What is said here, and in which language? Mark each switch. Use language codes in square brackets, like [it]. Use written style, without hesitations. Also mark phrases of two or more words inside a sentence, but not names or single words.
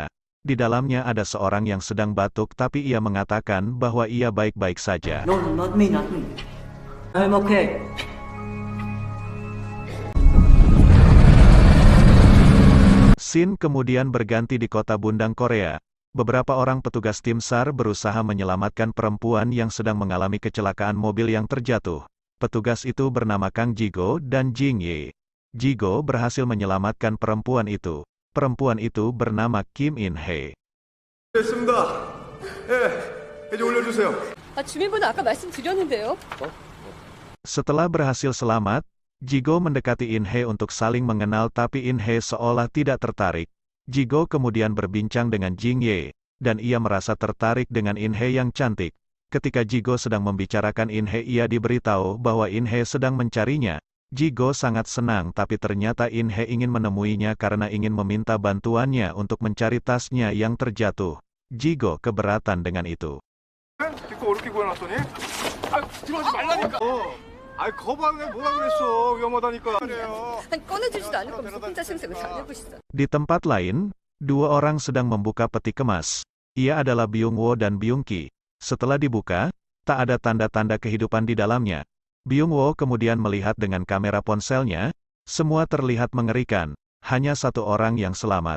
[id] Di dalamnya ada seorang yang sedang batuk tapi ia mengatakan bahwa ia baik-baik saja. [en] No, not me, not me. I'm okay. [id] Scene kemudian berganti di kota Bundang, Korea. Beberapa orang petugas tim SAR berusaha menyelamatkan perempuan yang sedang mengalami kecelakaan mobil yang terjatuh. Petugas itu bernama Kang Jigo dan Jing Ye. Jigo berhasil menyelamatkan perempuan itu. Perempuan itu bernama Kim In Hee. [ko] 됐습니다. 이제 올려주세요. 주민번호 아까 말씀드렸는데요. [id] Setelah berhasil selamat, Jigo mendekati In Hee untuk saling mengenal tapi In Hee seolah tidak tertarik. Jigo kemudian berbincang dengan Jing Ye, dan ia merasa tertarik dengan In Hee yang cantik. Ketika Jigo sedang membicarakan In Hee, ia diberitahu bahwa In Hee sedang mencarinya. Jigo sangat senang tapi ternyata In Hee ingin menemuinya karena ingin meminta bantuannya untuk mencari tasnya yang terjatuh. Jigo keberatan dengan itu. [ko] 이거 어렵게 구해놨더니? 들어가지 말라니까. 거방에 뭐라 그랬어? 위험하다니까. 그래요. 꺼내주지도 않을 거면서 혼자 생색을 잘 내고 있어. [id] Di tempat lain, dua orang sedang membuka peti kemas. Ia adalah Byung Wo dan Byung Ki. Setelah dibuka, tak ada tanda-tanda kehidupan di dalamnya. Byung Wo kemudian melihat dengan kamera ponselnya, semua terlihat mengerikan, hanya satu orang yang selamat.